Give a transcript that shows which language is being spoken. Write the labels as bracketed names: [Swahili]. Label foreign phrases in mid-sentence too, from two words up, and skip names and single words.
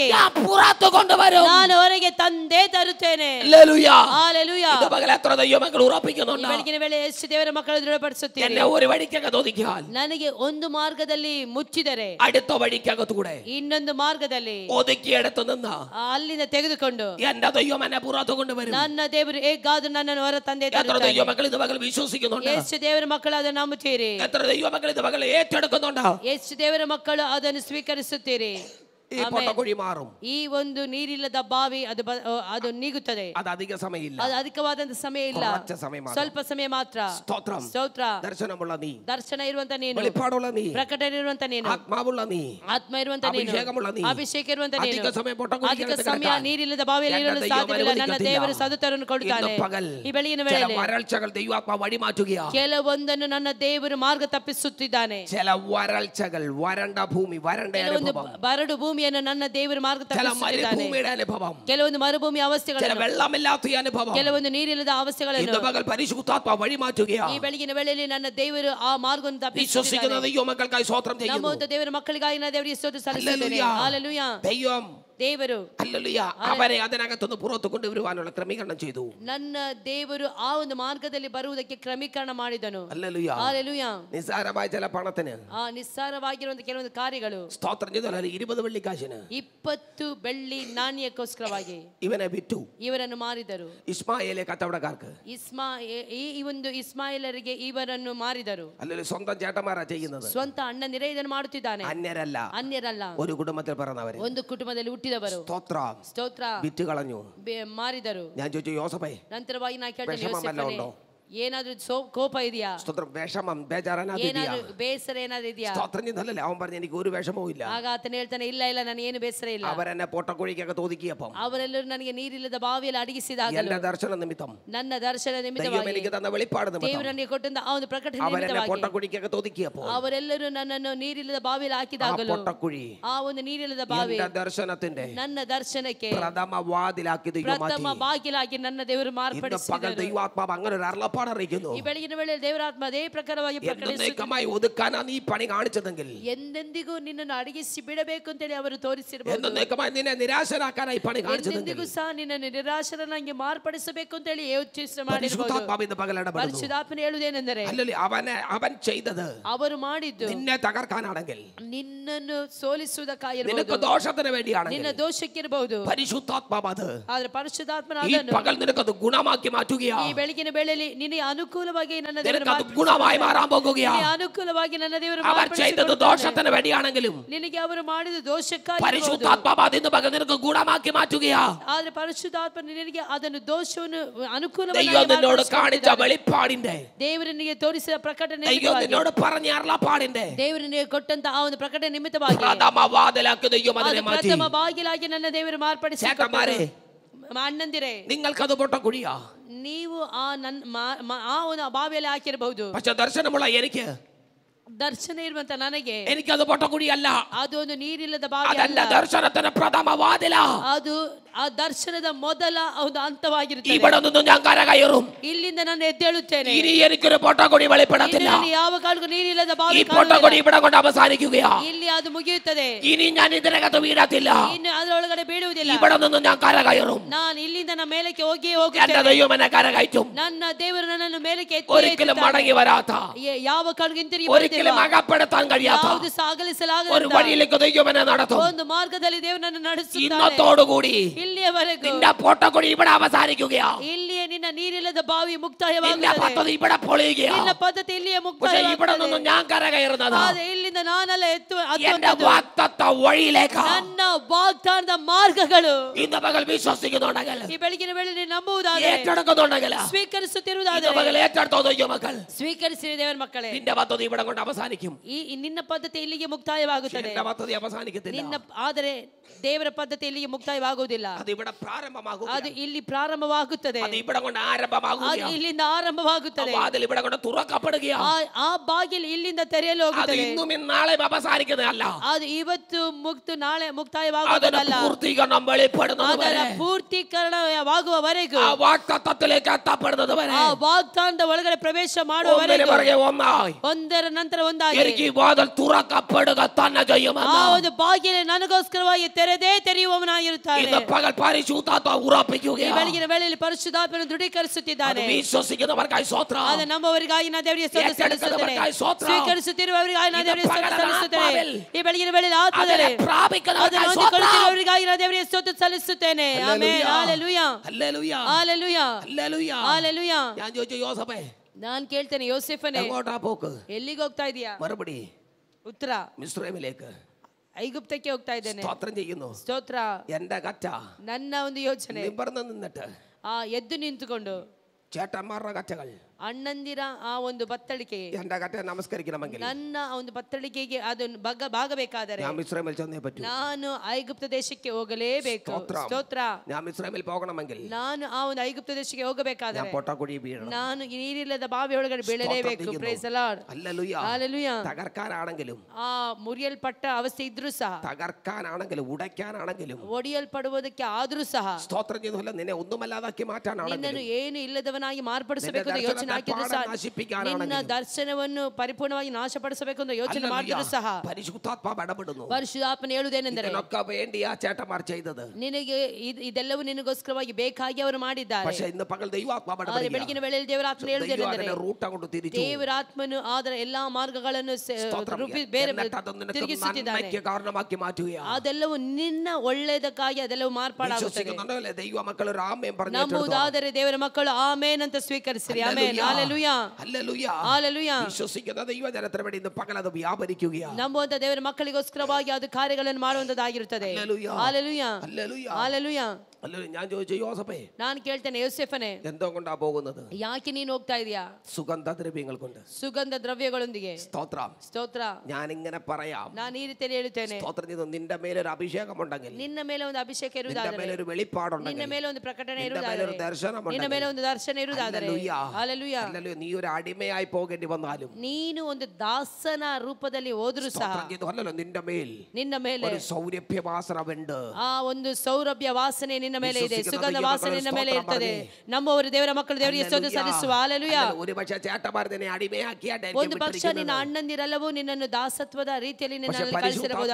[Malayalam] പുറത്തു കൊണ്ടുവരും. [Kannada] ನಾನು ಹೊರಗೆ ತಂದೇ ತರುತ್ತೇನೆ. [Malayalam] ഹല്ലേലൂയ, [Kannada] ಹಲ್ಲೆಲೂಯ. [Malayalam] ഇത് പകൽ എത്ര ദൈവമക്കൾ ഉറപ്പിക്കുന്നുണ്ട്? [Kannada] ಬೆಳಗಿನ ವೇಳೆ ಎಷ್ಟು ದೇವರ ಮಕ್ಕಳು ದೃಢಪಡಿಸುತ್ತೀರಿ? [Malayalam] എന്നെ ഒരു വഴിക്കകത്ത് ഒതുക്കിയാൽ [Kannada] ನನಗೆ ಒಂದು ಮಾರ್ಗದಲ್ಲಿ ಮುಚ್ಚಿದರೆ [Malayalam] അടുത്ത വഴിക്കകത്തൂടെ [Kannada] ಇನ್ನೊಂದು ಮಾರ್ಗದಲ್ಲಿ [Malayalam] ഒതുക്കിയെടുത്ത് നിന്ന് [Kannada] ಅಲ್ಲಿಂದ ತೆಗೆದುಕೊಂಡು [Malayalam] എന്റെ ദൈവം എന്നെ പുറത്തു കൊണ്ടുവരും. [Kannada] ನನ್ನ ದೇವರು ಹೇಗಾದ್ರೂ ನನ್ನನ್ನು ಹೊರ ತಂದೆ [Malayalam] എത്ര [Kannada] ತರುತ್ತಾನೆ. [Malayalam] ദൈവമക്കൾ ഇത് പകൽ വിശ്വസിക്കുന്നുണ്ട്? [Kannada] ಎಷ್ಟು ದೇವರ ಮಕ್ಕಳು ಅದನ್ನು ನಂಬುತ್ತೀರಿ? [Malayalam] എത്ര ദൈവമക്കൾ ഇത് പകൽ ഏറ്റെടുക്കുന്നുണ്ട്? [Kannada] ಎಷ್ಟು ದೇವರ ಮಕ್ಕಳು ಅದನ್ನು ಸ್ವೀಕರಿಸುತ್ತೀರಿ? [Malayalam] ഈ പൊട്ടക്കുഴി മാറും. [Kannada] ಈ ಒಂದು ನೀರಿಲ್ಲದ ಬಾವಿ ಅದು ನೀಗುತ್ತದೆ. [Malayalam] അത് അധിക സമയമില്ല, [Kannada] ಅದು ಅಧಿಕವಾದಂತ ಸಮಯ ಇಲ್ಲ, [Malayalam] കുറച്ച് സമയം മാത്രം. [Kannada] ಸ್ವಲ್ಪ ಸಮಯ ಮಾತ್ರ. [Malayalam] സ്തോത്രം. [Kannada] ಸ್ತೋತ್ರ. [Malayalam] ദർശനമുള്ള നീ, [Kannada] ದರ್ಶನ ಇರುವಂತ ನೀನು, [Malayalam] വെളിപ്പാടുള്ള നീ, [Kannada] ಪ್ರಕಟಣೆ ಇರುವಂತ ನೀನು, [Malayalam] ആത്മാവുള്ള നീ, [Kannada] ಆತ್ಮ ಇರುವಂತ ನೀನು, [Malayalam] അഭിഷേകമുള്ള നീ, [Kannada] ಅಭಿಷೇಕ ಇರುವಂತ ನೀನು, [Malayalam] അധിക സമയം പൊട്ടക്കുഴിക്കകത്ത് [Kannada] ಅಧಿಕ ಸಮಯ [Malayalam] കിടക്കാൻ [Kannada] ನೀರಿಲ್ಲದ ಬಾವಿಯಲ್ಲಿ ಇರಲು ಸಾಧ್ಯವಿಲ್ಲ. ನನ್ನ ದೇವರು ಸದುತ್ತರನ್ನು ಕೊಡುತ್ತಾನೆ. ಈ ಬೆಳಗಿನ [Malayalam] ചില [Kannada] ವೇಳೆ [Malayalam] വരൾച്ചകൾ ദൈവാത്മാ വഴിമാറ്റുകയാ. [Kannada] ಕೆಲವೊಂದನ್ನು ನನ್ನ ದೇವರು ಮಾರ್ಗ ತಪ್ಪಿಸುತ್ತಿದ್ದಾನೆ. [Malayalam] ചില വരൾച്ചകൾ, വരണ്ട ഭൂമി, വരണ്ട [Kannada] ಕೆಲವೊಂದು [Malayalam] അനുഭവം, [Kannada] ಬರಡು ಭೂಮಿಯನ್ನು ನನ್ನ ದೇವರು ಮಾರ್ಗ [Malayalam] ചില [Kannada] ತಪ್ಪಿಸುತ್ತಿದ್ದಾನೆ. [Malayalam] മരുഭൂമിയുടെ അനുഭവം, [Kannada] ಕೆಲವೊಂದು ಮರುಭೂಮಿ [Malayalam] ചില [Kannada] ಅವಸ್ಥೆಗಳನ್ನು, [Malayalam] വെള്ളമില്ലാത്ത അനുഭവം, [Kannada] ಕೆಲವೊಂದು ನೀರಿಲ್ಲದ ಅವಸ್ಥೆಗಳನ್ನು [Malayalam] ഇന്ന് പകൽ പരിശുദ്ധാത്മാ വഴിമാറ്റുകയാ. [Kannada] ಈ ಬೆಳಗಿನ ವೇಳೆಯಲ್ಲಿ ನನ್ನ ದೇವರು ಆ ಮಾರ್ಗವನ್ನು [Malayalam] വിശ്വസിക്കുന്ന [Kannada] ತಪ್ಪಿಸುತ್ತಿದ್ದಾನೆ. [Malayalam] ദൈവമക്കൾക്കായി സ്തോത്രം ചെയ്യുന്നു. [Kannada] ನಮ್ಮಂತ ದೇವರ ಮಕ್ಕಳಿಗಾಗಿ ನಾನು ದೇವರಿಗೆ ಸ್ತೋತ್ರ ಸಲ್ಲಿಸುತ್ತೇನೆ. ಹಲ್ಲೆಲೂಯಾ. [Malayalam] ദൈവം [Kannada] ದೇವರು [Malayalam] ഹല്ലേലൂയ അവരെ അതിനകത്തുനിന്ന് പുറത്തു കൊണ്ടുവരുവാനുള്ള ക്രമീകരണം ചെയ്തു. [Kannada] ನನ್ನ ದೇವರು ಆ ಒಂದು ಮಾರ್ಗದಲ್ಲಿ ಬರುವುದಕ್ಕೆ ಕ್ರಮೀಕರಣ ಮಾಡಿದನು. [Malayalam] ഹല്ലേലൂയ. [Kannada] ಹಲ್ಲೆಲೂಯಾ. [Malayalam] നിസ്സാരമായ ചില പണത്തിന്, [Kannada] ಆ ನಿಸ್ಸಾರವಾಗಿರುವಂತ ಕೆಲವೊಂದು ಕಾರ್ಯಗಳು, [Malayalam] സ്തോത്രം ചെയ്താൽ 20 വെള്ളിക്കാശിന് [Kannada] 20 ಬೆಳ್ಳಿ ನಾಣ್ಯಕ್ಕೋಸ್ಕರವಾಗಿ [Malayalam] ഇവനെ വിറ്റു. [Kannada] ಇವರನ್ನು ಮಾರಿದರು. [Malayalam] ഇസ്മായേലെ കച്ചവടക്കാർക്ക്, [Kannada] ಈ ಒಂದು ಇಸ್ಮಾಯಿಲರಿಗೆ ಇವರನ್ನು ಮಾರಿದರು. [Malayalam] അല്ലെങ്കിൽ സ്വന്തം ചേട്ടന്മാരാ ചെയ്യുന്നത്, [Kannada] ಸ್ವಂತ ಅಣ್ಣನಿರೇ ಇದನ್ನು ಮಾಡುತ್ತಿದ್ದಾನೆ, [Malayalam] അന്യരല്ല, [Kannada] ಅನ್ಯರಲ್ಲ, [Malayalam] ഒരു കുടുംബത്തിൽ പിറന്നവര്. [Kannada] ಒಂದು ಕುಟುಂಬದಲ್ಲಿ ಹುಟ್ಟಿದವರು [Malayalam] സ്തോത്രം. [Kannada] ಸ್ತೋತ್ರ [Malayalam] വിറ്റ് കളഞ്ഞു. [Kannada] ಮಾರಿದರು. [Malayalam] ഞാൻ ചോദിച്ചു, യോസഫേ [Kannada] ನಂತರವಾಗಿ ನಾ ಕೇಳ್ತೇನೆ, ವಿಷಮ ಯೋಸೇಫನೇ, ಉಂಟೋ? ಏನಾದ್ರೂ ಕೋಪ ಇದೆಯಾ? [Malayalam] സ്തോത്രം. വിഷമം, ബേജാറാനാദിയാ? [Kannada] ಏನಾದ್ರೂ ಬೇಸರ ಏನಾದ್ರೂ ಇದೆಯಾ? [Malayalam] സ്തോത്രം ചെയ്തല്ലേ? അവൻ പറഞ്ഞു, എനിക്ക് ഒരു വിഷമവും ഇല്ല. [Kannada] ಆಗ ಆತನ ಹೇಳ್ತಾನೆ, ಇಲ್ಲ ಇಲ್ಲ, ನನಗೆ ಏನು ಬೇಸರ ಇಲ್ಲ. [Malayalam] അവരെന്നെ പൊട്ടക്കുഴിക്കകത്ത് ഒതുക്കിയപ്പം, [Kannada] ಅವರೆಲ್ಲರೂ ನನಗೆ ನೀರಿಲ್ಲದ ಬಾವಿಯಲ್ಲಿ ಅಡಗಿಸಿದಾಗ [Malayalam] എന്റെ ദർശന നിമിത്തം, [Kannada] ನನ್ನ ದರ್ಶನ [Malayalam] ദൈവം [Kannada] ನಿಮಿತ್ತವಾಗಿ [Malayalam] എനിക്ക് തന്ന വെളിപ്പാട് [Kannada] ದೇವರು [Malayalam] നിമിത്തം, [Kannada] ನನಗೆ ಕೊಟ್ಟಂತ ಆ ಒಂದು ಪ್ರಕಟಣೆ [Malayalam] അവരെന്നെ [Kannada] ನಿಮಿತ್ತವಾಗಿ [Malayalam] പൊട്ടക്കുഴിക്കകത്ത് ഒതുക്കിയപ്പോൾ, [Kannada] ಅವರೆಲ್ಲರೂ ನನ್ನನ್ನು ನೀರಿಲ್ಲದ ಬಾವಿಯಲ್ಲಿ [Malayalam] ആ [Kannada] ಹಾಕಿದಾಗಲೂ [Malayalam] പൊട്ടക്കുഴി [Kannada] ಆ ಒಂದು ನೀರಿಲ್ಲದ ಬಾವಿ [Malayalam] എന്റെ ദർശനത്തിന്റെ [Kannada] ನನ್ನ ದರ್ಶನಕ್ಕೆ [Malayalam] പ്രഥമ വാതിലാക്കി ദൈവം [Kannada] ಪ್ರಥಮ [Malayalam] മാറ്റി. [Kannada] ಬಾಗಿಲಾಗಿ ನನ್ನ ದೇವರು [Malayalam] ഇന്ന് പകൽ [Kannada] ಮಾರ್ಪಡಿಸಿದರು. [Malayalam] ദൈവാത്മാവ് അങ്ങനെ ഒരു അരുളപ്പാട് അറിയിക്കുന്നു. [Kannada] ಈ ಬೆಳಗಿನ ವೇಳೆಯಲ್ಲಿ ದೇವರಾತ್ಮ ಅದೇ ಪ್ರಕಾರವಾಗಿ ಪ್ರಕಟಿಸುತ್ತಾರೆ. [Malayalam] എന്നേക്കുമായി ഒതുക്കാനാ നീ പണി കാണിച്ചതെങ്കിൽ, [Kannada] ಎಂದೆಂದಿಗೂ ನಿನ್ನನ್ನು ಅಡಗಿಸಿ ಬಿಡಬೇಕು ಅಂತೇಳಿ ಅವರು ತೋರಿಸಿರಬಹುದು. [Malayalam] എന്നേക്കുമായി നിന്നെ നിരാശനാക്കാനായി പണി കാണിച്ചതെങ്കിൽ, [Kannada] ಎಂದೆಂದಿಗೂ ಸಹ ನಿನ್ನನ್ನು ನಿರಾಶರನ್ನಾಗಿ ಮಾರ್ಪಡಿಸಬೇಕು ಅಂತೇಳಿ ಯೋಚಿಸಿ ಮಾಡಿರಬಹುದು. [Malayalam] പരിശുദ്ധാത്മാവ് ഇന്ന് പകൽ ഇടപെടുന്നു. [Kannada] ಪರಿಶುದ್ಧಾತ್ಮನು ಹೇಳುವುದೇನೆಂದರೆ, [Malayalam] അല്ലെങ്കിൽ അവൻ ചെയ്തത് [Kannada] ಅವರು ಮಾಡಿದ್ದು [Malayalam] നിന്നെ തകർക്കാനാണെങ്കിൽ, [Kannada] ನಿನ್ನನ್ನು ಸೋಲಿಸುವುದಕ್ಕಾಗಿರಬಹುದು, [Malayalam] നിനക്ക് ദോഷത്തിന് വേണ്ടിയാണെങ്കിൽ, [Kannada] ನಿನ್ನ ದೋಷಕ್ಕಿರಬಹುದು. [Malayalam] പരിശുദ്ധാത്മാവ് അത് [Kannada] ಆದ್ರೆ ಪರಿಶುದ್ಧಾತ್ಮನ [Malayalam] ഈ [Kannada] ಅದನ್ನು [Malayalam] പകൽ നിനക്കത് ഗുണമാക്കി മാറ്റുകയാ. [Kannada] ಈ ಬೆಳಗಿನ ವೇಳೆಯಲ್ಲಿ ನಿನಗೆ ಅನುಕೂಲವಾಗಿ ನನ್ನ ದೇವರು [Malayalam] നിനക്കത് ഗുണമായി മാറാൻ പോകുകയാ. [Kannada] ನಿನಗೆ ಅನುಕೂಲವಾಗಿ ನನ್ನ ದೇವರು [Malayalam] അവർ ചെയ്തത് ദോഷത്തിന് വേണ്ടിയാണെങ്കിലും, [Kannada] ನಿನಗೆ ಅವರು ಮಾಡಿದ ದೋಷಕ್ಕಾಗಿ [Malayalam] പരിശുദ്ധാത്മാവ് അതിന് പകൽ നിനക്ക് ഗുണമാക്കി മാറ്റുകയാ. [Kannada] ಆದ್ರೆ ಪರಿಶುದ್ಧಾತ್ಮ ನಿನಗೆ ಅದನ್ನು ದೋಷವನ್ನು [Malayalam] ദൈവം [Kannada] ಅನುಕೂಲವಾಗಿ [Malayalam] നിന്നോട് കാണിച്ച വെളിപ്പാടിന്റെ, [Kannada] ದೇವರನಿಗೆ ತೋರಿಸಿದ ಪ್ರಕಟಣೆ [Malayalam] ദൈവം [Kannada] ನಿಮಿತ್ತವಾಗಿ, [Malayalam] നിന്നോട് പറഞ്ഞ അരുളപ്പാടിന്റെ [Kannada] ದೇವರನಿಗೆ ಕೊಟ್ಟಂತ ಆ ಒಂದು ಪ್ರಕಟಣೆ ನಿಮಿತ್ತವಾಗಿ [Malayalam] പ്രഥമ വാതിലാക്കി ദൈവം അതിനെ [Kannada] ಅದು [Malayalam] മാറ്റി. [Kannada] ಪ್ರಥಮ ಬಾಗಿಲಾಗಿ ನನ್ನ ದೇವರು ಮಾರ್ಪಡಿಸಿ [Malayalam] ചേട്ടന്മാരെ, [Kannada] ಅಣ್ಣಂದಿರೇ, [Malayalam] നിങ്ങൾക്കത് പൊട്ടക്കുഴിയാ. [Kannada] ನೀವು ಆ ಒಂದು ಬಾವಿಯಲ್ಲಿ ಹಾಕಿರಬಹುದು. [Malayalam] പക്ഷെ ദർശനമുള്ള എനിക്ക് [Kannada] ದರ್ಶನ ಇರುವಂತ ನನಗೆ [Malayalam] എനിക്കത് പൊട്ടക്കുഴിയല്ല, [Kannada] ಅದು ಒಂದು ನೀರಿಲ್ಲದ ಬಾವಿ [Malayalam] അതല്ല [Kannada] ಅಲ್ಲ, [Malayalam] ദർശനത്തിന് പ്രഥമ വാതില. [Kannada] ಅದು ಆ ದರ್ಶನದ ಮೊದಲ ಒಂದು ಹಂತವಾಗಿರುತ್ತದೆ. [Malayalam] ഇവിടെ നിന്നും ഞാൻ കര കയറും. [Kannada] ಇಲ್ಲಿಂದ ನಾನು ಎದ್ದೇಳುತ್ತೇನೆ. [Malayalam] ഇനി എനിക്കൊരു പൊട്ടക്കുഴി വെളിപ്പെടത്തില്ല. [Kannada] ಇಲ್ಲಿ ಯಾವ ಕಾಲಕ್ಕೂ ನೀರಿಲ್ಲದ [Malayalam] ഈ [Kannada] ಬಾವಿ [Malayalam] പൊട്ടക്കുഴി ഇവിടെ കൊണ്ട് അവസാനിക്കുകയാ. [Kannada] ಇಲ್ಲಿ ಅದು ಮುಗಿಯುತ್ತದೆ. [Malayalam] ഇനി ഞാൻ ഇതിനകത്ത് വീഴത്തില്ല. [Kannada] ಇನ್ನು ಅದರೊಳಗಡೆ ಬೀಳುವುದಿಲ್ಲ. [Malayalam] ഇവിടെ നിന്നും ഞാൻ കര കയറും. [Kannada] ನಾನು ಇಲ್ಲಿಂದ ನನ್ನ ಮೇಲಕ್ಕೆ ಹೋಗಿ [Malayalam] എന്റെ [Kannada] ಹೋಗುತ್ತೇನೆ. [Malayalam] ദൈവം എന്നെ കര കയറ്റും. [Kannada] ನನ್ನ ದೇವರು ನನ್ನನ್ನು ಮೇಲಕ್ಕೆ [Malayalam] ഒരിക്കലും മടങ്ങി വരാത്ത, [Kannada] ಯಾವ ಕಾಲಕ್ಕೂ ಹಿಂತಿರುಗಿ [Malayalam] ഒരിക്കലും അകപ്പെടുത്താൻ കഴിയാത്ത [Kannada] ಯಾವುದು ಸಾಗಲಿಸಲಾಗದ [Malayalam] ഒരു വഴിയിലേക്ക് ദൈവം എന്നെ നടത്തും. [Kannada] ಒಂದು ಮಾರ್ಗದಲ್ಲಿ ದೇವರು ನನ್ನ ನಡೆಸುತ್ತಾನೆ. [Malayalam] ഇന്നത്തോടുകൂടി [Kannada] ಇಲ್ಲಿಯವರೆಗೂ [Malayalam] നിന്റെ പൊട്ടക്കുഴി ഇവിടെ അവസാനിക്കുകയാ. [Kannada] ಇಲ್ಲಿಯೇ ನಿನ್ನ ನೀರಿಲ್ಲದ ಬಾವಿ [Malayalam] നിന്റെ [Kannada] ಮುಕ್ತಾಯವಾಗುತ್ತದೆ. [Malayalam] പദ്ധതി ഇവിടെ പൊളിയുകയാ. [Kannada] ನಿನ್ನ ಪದ್ಧತಿ ಇಲ್ಲಿಯೇ [Malayalam] പക്ഷെ ഇവിടെ [Kannada] ಮುಕ್ತಾಯವಾಗುತ್ತದೆ. [Malayalam] നിന്നും ഞാൻ കര കയറുന്നതാ [Kannada] ಆದರೆ ಇಲ್ಲಿಂದ ನಾನೆಲ್ಲ [Malayalam] എന്റെ [Kannada] ಹತ್ತುವಂತದ್ದು [Malayalam] വാഗ്ദത്ത വഴിയിലേക്കാ. [Kannada] ನನ್ನ ವಾಗ್ದಾನದ ಮಾರ್ಗಗಳು. [Malayalam] ഇന്ന് പകൽ വിശ്വസിക്കുന്നുണ്ടെങ്കിൽ, [Kannada] ಈ ಬೆಳಗಿನ ವೇಳೆ ನೀನು ನಂಬುವುದಾದರೆ, [Malayalam] ഏറ്റെടുക്കുന്നുണ്ടെങ്കിൽ, ഇന്ന് [Kannada] ಸ್ವೀಕರಿಸುತ್ತಿರುವುದಾದರೆ, [Malayalam] പകൽ ഏറ്റെടുത്തോ ദൈവ മക്കൾ, [Kannada] ಸ್ವೀಕರಿಸಿರಿ ದೇವರ ಮಕ್ಕಳೇ. [Malayalam] നിന്റെ പദ്ധതി ഇവിടെ കൊണ്ട് അവസാനിക്കും. [Kannada] ಈ ನಿನ್ನ ಪದ್ಧತಿ ಇಲ್ಲಿಗೆ ಮುಕ್ತಾಯವಾಗುತ್ತದೆ. [Malayalam] എന്റെ പദ്ധതി അവസാനിക്കത്തില്ല. [Kannada] ನಿನ್ನ ಆದರೆ ದೇವರ ಪದ್ಧತಿ ಇಲ್ಲಿಗೆ ಮುಕ್ತಾಯವಾಗುವುದಿಲ್ಲ. [Malayalam] അത് ഇവിടെ പ്രാരംഭമാകും. [Kannada] ಅದು ಇಲ್ಲಿ ಪ್ರಾರಂಭವಾಗುತ್ತದೆ. [Malayalam] അത് ഇവിടെ കൊണ്ട് ആരംഭമാകും. [Kannada] ಅದು ಇಲ್ಲಿಂದ ಆರಂಭವಾಗುತ್ತದೆ. [Malayalam] അതിൽ ഇവിടെ കൊണ്ട് തുറക്കപ്പെടുകയാ. [Kannada] ಆ ಬಾಗಿಲು ಇಲ್ಲಿಂದ ತೆರೆಯಲು [Malayalam] അത് [Kannada] ಹೋಗುತ್ತದೆ. [Malayalam] ഇന്നും നാളെ അവസാനിക്കുന്നതല്ല. [Kannada] ಅದು ಇವತ್ತು ಮುಕ್ತು ನಾಳೆ [Malayalam] അതിന്റെ [Kannada] ಮುಕ್ತಾಯವಾಗುವುದಲ್ಲ. [Malayalam] പൂർത്തീകരണം വെളിപ്പെടുന്നത് [Kannada] ಅದರ [Malayalam] വരെ, [Kannada] ಪೂರ್ತೀಕರಣವಾಗುವವರೆಗೂ, [Malayalam] ആ വാഗ്ദത്തത്തിലേക്ക് എത്തപ്പെടുന്നത് വരെ, [Kannada] ಆ ವಾಗ್ದಾನದ ಒಳಗಡೆ ಪ್ರವೇಶ [Malayalam] ഒന്നിനു [Kannada] ಮಾಡುವವರೆಗೂ, [Malayalam] പുറകെ ഒന്നായി [Kannada] ಒಂದರ ನಂತರ ಒಂದಾಗಿ [Malayalam] എനിക്ക് ഈ വാതിൽ തുറക്കപ്പെടുക തന്നെ [Kannada] ಆ [Malayalam] ചെയ്യുമെന്ന് [Kannada] ಒಂದು ಬಾಗಿಲು ನನಗೋಸ್ಕರವಾಗಿ ತೆರೆಯುವವನಾಗಿರುತ್ತಾನೆ. [Malayalam] ഇന്ന് പകൽ പരിശുദ്ധാത്മ [Kannada] ಈ [Malayalam] ഉറപ്പിക്കുകയാണ്. [Kannada] ಬೆಳಗಿನ ವೇಳೆಯಲ್ಲಿ ಪರಿಶುದ್ಧಾತ್ಮನು [Malayalam] അത് [Kannada] ದೃಢೀಕರಿಸುತ್ತಿದ್ದಾನೆ. [Malayalam] വിശ്വസിക്കുന്നവർക്കായി സ്വത്രം, [Kannada] ಅದು ನಂಬುವವರಿಗಾಗಿ ನಾನು ದೇವರಿಗೆ ಸ್ತೋತ್ರ ಸಲ್ಲಿಸುತ್ತೇನೆ. [Malayalam] ഏറ്റെടുക്കുന്നവർക്കായി സ്വത്രം, [Kannada] ಸ್ವೀಕರಿಸುತ್ತಿರುವವರಿಗಾಗಿ ನಾನು ದೇವರಿಗೆ ಸ್ತೋತ್ರ [Malayalam] ഇന്ന് [Kannada] ಸಲ್ಲಿಸುತ್ತೇನೆ. [Malayalam] പകൽ [Kannada] ಈ ಬೆಳಗಿನ ವೇಳೆಯಲ್ಲಿ ಆತ್ಮದಲ್ಲಿ [Malayalam] അതിനെ പ്രാപിക്കുന്നവർക്കായി [Kannada] ಅದನ್ನು [Malayalam] സ്വത്രം. [Kannada] ಹೊಂದಿಕೊಳ್ಳುತ್ತಿರುವವರಿಗಾಗಿ ನಾನು ದೇವರಿಗೆ ಸ್ತೋತ್ರ ಸಲ್ಲಿಸುತ್ತೇನೆ. ಆಮೆನ್. [Malayalam] ഹല്ലേലൂയ. [Kannada] ಹಲ್ಲೆಲೂಯಾ. [Malayalam] ഹല്ലേലൂയ. [Kannada] ಹಲ್ಲೆಲೂಯಾ. [Malayalam] ഹല്ലേലൂയ. [Kannada] ಹಲ್ಲೆಲೂಯಾ. [Malayalam] ഞാൻ ചോദിച്ചു, യോസഫേ [Kannada] ನಾನು ಕೇಳ್ತೇನೆ, ಯೋಸೇಫನೇ [Malayalam] എങ്ങോട്ടാ പോക്ക്? [Kannada] ಎಲ್ಲಿಗೆ ಹೋಗ್ತಾ ಇದೀಯಾ? [Malayalam] മറുപടി, [Kannada] ಉತ್ತರ, [Malayalam] മിസ്രൈമിലേക്ക്. [Kannada] ಐಗುಪ್ತಕ್ಕೆ ಹೋಗ್ತಾ ಇದ್ದೇನೆ. [Malayalam] സ്തോത്രം ചെയ്യുന്നു. [Kannada] ಸ್ತೋತ್ರ. [Malayalam] എന്റെ കറ്റ [Kannada] ನನ್ನ ಒಂದು ಯೋಚನೆ [Malayalam] നിവർന്ന് നിന്നിട്ട് [Kannada] ಎದ್ದು ನಿಂತುಕೊಂಡು [Malayalam] ചേട്ടന്മാരുടെ കറ്റകൾ, [Kannada] ಅಣ್ಣಂದಿರ ಆ ಒಂದು ಬತ್ತಳಿಕೆ, [Malayalam] എന്റെ കറ്റ നമസ്കരിക്കണമെങ്കിൽ [Kannada] ನನ್ನ ಒಂದು ಬತ್ತಳಿಕೆಗೆ ಅದನ್ನು ಬಾಗಬೇಕಾದರೆ [Malayalam] ഞാൻ മിസ്രൈമിൽ ചെന്നേ പറ്റൂ. [Kannada] ನಾನು ಐಗುಪ್ತ ದೇಶಕ್ಕೆ ಹೋಗಲೇಬೇಕು. ಸ್ತೋತ್ರ. ಸ್ತೋತ್ರ. [Malayalam] ഞാൻ മിസ്രൈമിൽ പോകണമെങ്കിൽ [Kannada] ನಾನು ಆ ಒಂದು ಐಗುಪ್ತ ದೇಶಕ್ಕೆ ಹೋಗಬೇಕಾದರೆ [Malayalam] ഞാൻ പൊട്ടക്കുഴി വീഴണം. [Kannada] ನಾನು ಈ ನೀರಿಲ್ಲದ ಬಾವಿ ಒಳಗಡೆ ಬೀಳಲೇಬೇಕು. ಸ್ತೋತ್ರ [English] Praise the Lord. [Malayalam] ഹല്ലേലൂയ. [Kannada] ಹಲ್ಲೆಲೂಯಾ. [Malayalam] തകർക്കാനാണെങ്കിലും, [Kannada] ಆ ಮುರಿಯಲ್ಪಟ್ಟ ಅವಸ್ಥೆ ಇದ್ರೂ ಸಹ, [Malayalam] തകർക്കാനാണെങ്കിലും, ഉടയ്ക്കാനാണെങ്കിലും [Kannada] ಒಡೆಯಲ್ಪಡುವುದಕ್ಕೆ ಆದ್ರೂ ಸಹ, [Malayalam] സ്തോത്രം ചെയ്തല്ല, നിന്നെ ഒന്നുമല്ലാതാക്കി [Kannada] ನಿನ್ನನ್ನು [Malayalam] മാറ്റാനാണെങ്കിലും, [Kannada] ಏನು ಇಲ್ಲದವನಾಗಿ ಮಾರ್ಪಡಿಸಬೇಕು ಅಂತ ನಿನ್ನ ಯೋಚನೆ ಹಾಕಿದ್ರು ಸಹ, [Malayalam] നശിപ്പിക്കാനാണെങ്കിലും, [Kannada] ನಿನ್ನ ದರ್ಶನವನ್ನು ಪರಿಪೂರ್ಣವಾಗಿ ನಾಶಪಡಿಸಬೇಕು ಅಂತ ಯೋಚನೆ ಮಾಡಿದ್ರು ಸಹ, [Malayalam] പരിശുദ്ധാത്മാവ് ഇടപെടുന്നു. [Kannada] ಪರಿಶುದ್ಧಾತ್ಮನು ಹೇಳುವುದೇನೆಂದರೆ, [Malayalam] ഇതിനൊക്കെ വേണ്ടി ആ ചേട്ടന്മാർ ചെയ്തത്, [Kannada] ನಿನಗೆ ಇದೆಲ್ಲವೂ ನಿನಗೋಸ್ಕರವಾಗಿ ಬೇಕಾಗಿ ಅವರು ಮಾಡಿದ್ದಾರೆ. [Malayalam] പക്ഷേ ഇന്ന് പകൽ ദൈവാത്മാവ് [Kannada] ಆದರೆ [Malayalam] ഇടപെടുകയാണ്. [Kannada] ಬೆಳಗಿನ ವೇಳೆಯಲ್ಲಿ ದೇವರ ಆತ್ಮನು ಹೇಳುವುದೇನೆಂದರೆ, [Malayalam] ദൈവം റൂട്ട് അങ്ങോട്ട് തിരിച്ചു. [Kannada] ದೇವರ ಆತ್ಮನು ಅದರ ಎಲ್ಲಾ ಮಾರ್ಗಗಳನ್ನು [Malayalam] സ്തോത്രം. [Kannada] ಬೇರೆ [Malayalam] എന്നിട്ട് അത് നിനക്ക് [Kannada] ತಿರುಗಿಸುತ್ತಿದ್ದಾನೆ. [Malayalam] നന്മയ്ക്ക് കാരണമാക്കി മാറ്റുകയാണ്. [Kannada] ಅದೆಲ್ಲವೂ ನಿನ್ನ ಒಳ್ಳೆಯದಕ್ಕಾಗಿ ಅದೆಲ್ಲವೂ ಮಾರ್ಪಾಡಾಗುತ್ತದೆ. [Malayalam] വിശ്വസിക്കുന്നുണ്ടോ? ദൈവ മക്കൾ ഒരു ആമേൻ പറഞ്ഞു. [Kannada] ನಂಬುವುದಾದರೆ ದೇವರ ಮಕ್ಕಳು ಆಮೇನ್ ಅಂತ ಸ್ವೀಕರಿಸಿರಿ. ಆಮೇನ್. ಹಲ್ಲೆಲೂಯಾ. [Malayalam] ഹല്ലേലൂയ. [Kannada] ಹಲ್ಲೆಲೂಯಾ. [Malayalam] വിശ്വസിക്കുന്ന ദൈവജനത്തിന് വേണ്ടി ഇന്ന് പകൽ അത് വ്യാപരിക്കുകയാണ്. [Kannada] ನಂಬುವಂತ ದೇವರ ಮಕ್ಕಳಿಗೋಸ್ಕರವಾಗಿ ಅದು ಕಾರ್ಯಗಳನ್ನು ಮಾಡುವಂತದ್ದಾಗಿರುತ್ತದೆ. [Malayalam] ഹല്ലേലൂയ. [Kannada] ಹಲ್ಲೆಲೂಯಾ. [Malayalam] ഹല്ലേലൂയ. [Kannada] ಹಲ್ಲೆಲೂಯಾ. [Malayalam] ഹല്ലേലൂയ. ഞാൻ ചോദിച്ചു, യോസഫേ [Kannada] ನಾನು ಕೇಳ್ತೇನೆ, ಯೋಸೇಫನೇ [Malayalam] എന്തോ കൊണ്ടാ പോകുന്നത്? [Kannada] ಯಾಕೆ ನೀನು ಹೋಗ್ತಾ ಇದೀಯಾ? [Malayalam] സുഗന്ധദ്രവ്യങ്ങൾ കൊണ്ട്. [Kannada] ಸುಗಂಧ ದ್ರವ್ಯಗಳೊಂದಿಗೆ. [Malayalam] സ്തോത്രം. [Kannada] ಸ್ತೋತ್ರ. [Malayalam] ഞാൻ ഇങ്ങനെ പറയാം, [Kannada] ನಾನು ಈ ರೀತಿಯಲ್ಲಿ ಹೇಳುತ್ತೇನೆ, [Malayalam] സ്തോത്രം ചെയ്തു. നിന്റെ മേലൊരു അഭിഷേകം ഉണ്ടെങ്കിൽ, [Kannada] ನಿನ್ನ ಮೇಲೆ ಒಂದು ಅಭಿಷೇಕ [Malayalam] നിന്റെ [Kannada] ಇರುವುದಾದರೆ, [Malayalam] മേലൊരു [Kannada] ನಿನ್ನ [Malayalam] വെളിപ്പാടുണ്ടെങ്കിൽ, [Kannada] ಮೇಲೆ ಒಂದು ಪ್ರಕಟಣೆ [Malayalam] നിന്റെ [Kannada] ಇರುವುದಾದರೆ, [Malayalam] മേലൊരു ദർശനം [Kannada] ನಿನ್ನ ಮೇಲೆ ಒಂದು ದರ್ಶನ ಇರುವುದಾದರೆ, ಹಲ್ಲೆಲೂಯಾ. [Malayalam] ഹല്ലേലൂയ. നീ ഒരു അടിമയായി പോകേണ്ടി വന്നാലും, [Kannada] ನೀನು ಒಂದು ದಾಸನ ರೂಪದಲ್ಲಿ ಹೋದ್ರೂ ಸಹ, [Malayalam] സ്തോത്രം ചെയ്തു. ഹല്ലേലൂയ. നിന്റെ മേൽ [Kannada] ನಿನ್ನ ಮೇಲೆ [Malayalam] ഒരു സൗരഭ്യവാസനമുണ്ട്. [Kannada] ಆ ಒಂದು ಸೌರಭ್ಯ ವಾಸನೆ ನಿನ್ನ ಮೇಲೆ ಇದೆ. ಸುಗಂಧ ವಾಸನೆ ನಿನ್ನ ಮೇಲೆ ಇರ್ತದೆ. ನಮ್ಮವರು ದೇವರ ಮಕ್ಕಳು ದೇವರಿಗೆ ಸ್ತೋತ್ರ ಸಲ್ಲಿಸುವ. ಹಲ್ಲೆಲೂಯಾ. [Malayalam] ഒരു പക്ഷേ ചേട്ടന്മാർ നിന്നെ അടിമയാക്കിയായിട്ട് [Kannada] ಒಂದು ಪಕ್ಷ ನಿನ್ನ ಅಣ್ಣಂದಿರೆಲ್ಲವೂ ನಿನ್ನನ್ನು ದಾಸತ್ವದ ರೀತಿಯಲ್ಲಿ ನಿನ್ನನ್ನು ಕಳಿಸಿರಬಹುದು.